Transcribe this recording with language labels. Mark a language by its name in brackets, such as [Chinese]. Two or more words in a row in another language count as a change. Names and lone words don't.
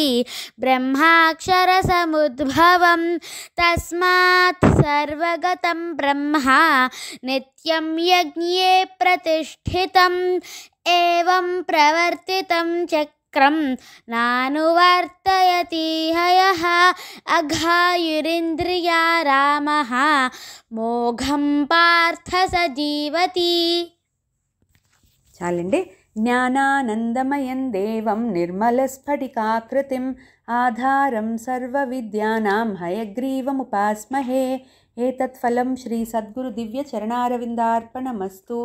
[Sanskrit] ब्रह्माक्षर समुद्भवं तस्मात् सर्वगतं ब्रह्म नित्यं यज्ञे प्रतिष्ठितम् एवं प्रवर्तितं चक्रं नानुवर्तयति हयः अघायुरिन्द्रिया रामः मोघं पार्थ स जीवति. [Telugu] చాలండి. [Sanskrit] జ్ఞానానందమయం దేవం నిర్మలస్ఫటికాకృతిం ఆధారం సర్వవిద్యానాం హయగ్రీవముపాస్మహే. ఏతత్ ఫలం శ్రీ సద్గురు దివ్య చరణారవిందార్పణమస్తు.